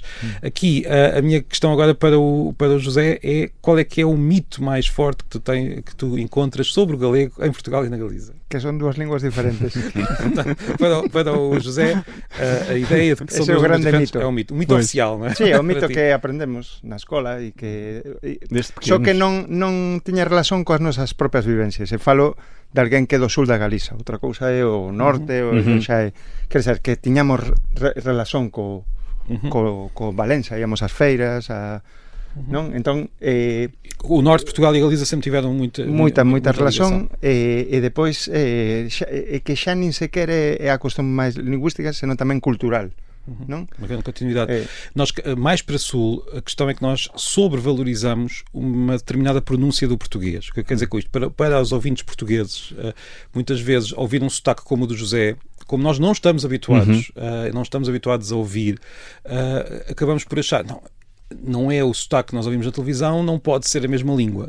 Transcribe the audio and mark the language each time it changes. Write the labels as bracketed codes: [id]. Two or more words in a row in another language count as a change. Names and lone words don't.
[pt] Aqui, a minha questão agora para o José é: qual é que é o mito mais forte que tu encontras sobre o galego em Portugal e na Galiza? Que são duas línguas diferentes. Para o José, a ideia de que são duas línguas diferentes é um mito. Um mito oficial, não é? Sim, é um mito que aprendemos na escola e que só que [gl] non tiña relación coas nosas propias vivencias. E falo de alguén que é do sul da Galiza, outra cousa é o norte, xa é, [pt] quer dizer, [gl] que tiñamos relación co Valencia, íamos ás feiras, non? Entón, o norte de Portugal e a Galiza sempre tiveron moita relación, e depois que xa nin sequer é a cuestión máis lingüística, senón tamén cultural. [pt] Não? Uma grande continuidade. Nós, mais para sul, a questão é que nós sobrevalorizamos uma determinada pronúncia do português. O que quer dizer com isto? Para os ouvintes portugueses, muitas vezes ouvir um sotaque como o do José, como nós não estamos habituados, a ouvir, acabamos por achar, não é o sotaque que nós ouvimos na televisão, não pode ser a mesma língua.